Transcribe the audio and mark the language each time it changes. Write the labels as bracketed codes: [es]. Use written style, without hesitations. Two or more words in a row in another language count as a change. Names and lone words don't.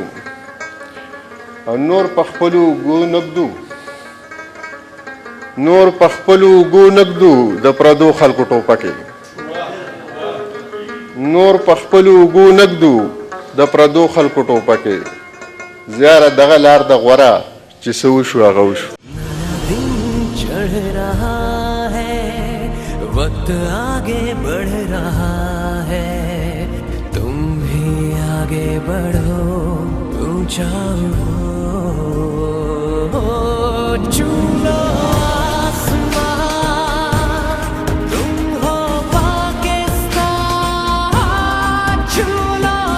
[ps] او نور په خپلو اوږو نږدو نور په خپلو اوږو نږدو د پردو خلکو ټوپکې نور په خپلو اوږو نږدو د پردو خلکو ټوپکې زیاره دغه لار د غوره چې څه وشو هغه وشو. [ur] چڑھ رہا ہے وقت آگے بڑھ رہا ہے تم بھی آگے بڑھو اونچا چھو لو آسمان تم ہو پاکستان چھو لو